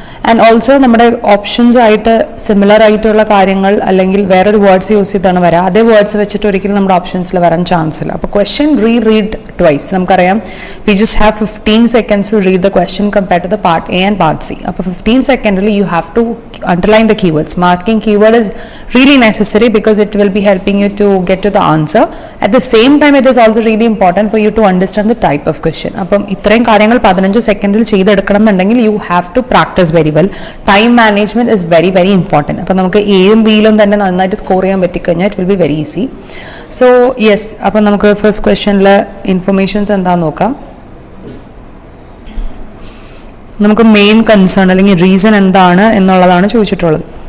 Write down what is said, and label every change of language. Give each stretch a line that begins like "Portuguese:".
Malayalam: And also നമ്മുടെ options ആയിട്ട് similar ആയിട്ടുള്ള കാര്യങ്ങൾ അല്ലെങ്കിൽ വേറൊരു വേർഡ്സ് യൂസ് ചെയ്താണ് വരാം. അതേ വേർഡ്സ് വെച്ചിട്ട് ഒരിക്കലും നമ്മുടെ ഓപ്ഷൻസിൽ വരാൻ ചാൻസ് ഇല്ല. അപ്പോൾ ക്വസ്റ്റ്യൻ റീഡ് ട്വൈസ്. നമുക്കറിയാം
English: We just have 15 seconds to read the question compared to the part A and part C.
Malayalam: അപ്പോൾ 15 സെക്കൻഡിൽ
English: You have to underline the keywords. Marking keyword is really necessary because it will be helping you to get to the answer. At the same time, it is also really important for you to understand the type of question.
Malayalam: അപ്പം ഇത്രയും കാര്യങ്ങൾ 15 സെക്കൻഡിൽ ചെയ്തെടുക്കണം എന്നുണ്ടെങ്കിൽ
English: you have to practice very well. Time management is very very important.
Malayalam: അപ്പം നമുക്ക് എയും ബിയിലും തന്നെ നന്നായിട്ട് സ്കോർ ചെയ്യാൻ പറ്റിക്കഴിഞ്ഞാൽ
English: it will be very easy.
Malayalam: So yes, അപ്പം നമുക്ക് ഫസ്റ്റ് ക്വസ്റ്റ്യനിലെ ഇൻഫർമേഷൻസ് എന്താണെന്ന് നോക്കാം. നമുക്ക് മെയിൻ കൺസേൺ അല്ലെങ്കിൽ റീസൺ എന്താണ് എന്നുള്ളതാണ് ചോദിച്ചിട്ടുള്ളത്.